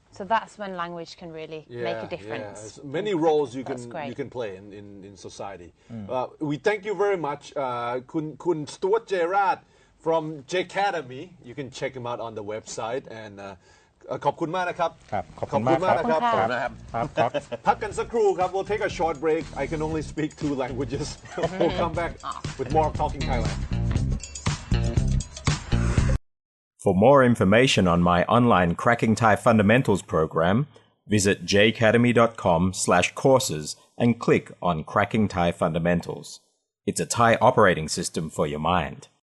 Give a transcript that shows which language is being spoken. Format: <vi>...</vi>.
<en>So that's when language can really make a difference. Yeah. Many roles you can play in society. We thank you very much, Khun Stuart Jay from J Academy. You can check him out on the website and</en> <th>ขอบคุณมากนะครับ ขอบคุณมากครับ ขอบคุณมากนะครับพักกันสักครู่ครับ</th> <en>We'll take a short break. I can only speak 2 languages. We'll come back with more of Talking Thailand. For more information on my online Cracking Thai Fundamentals program, visit jacademy.com/courses and click on Cracking Thai Fundamentals. It's a Thai operating system for your mind.</en>